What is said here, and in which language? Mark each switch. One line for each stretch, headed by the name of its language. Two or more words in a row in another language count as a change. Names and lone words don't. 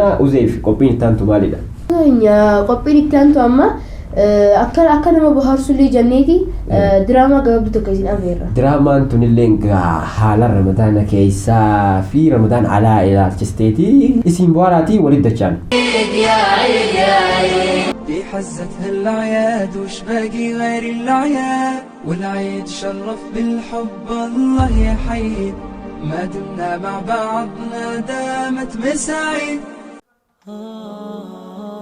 Oromo: Uzeef qophiin itti aantu maalidha? Qophiin itti aantu amma akka nama bohaarsullee janneeti diraamaa gabaabduu tokko isin afeerra. Diraamaan tunillee haala Ramadaana keessaa fi Ramadaan alaa ilaalchisteeti isin bohaaraatii walitti dachaan.
Arabic: في حزتها الأعياد وش باقي غير الأعياد، والعيد شرف بالحب الله يحيي، ما دمنا مع بعضنا دامت مساعيد.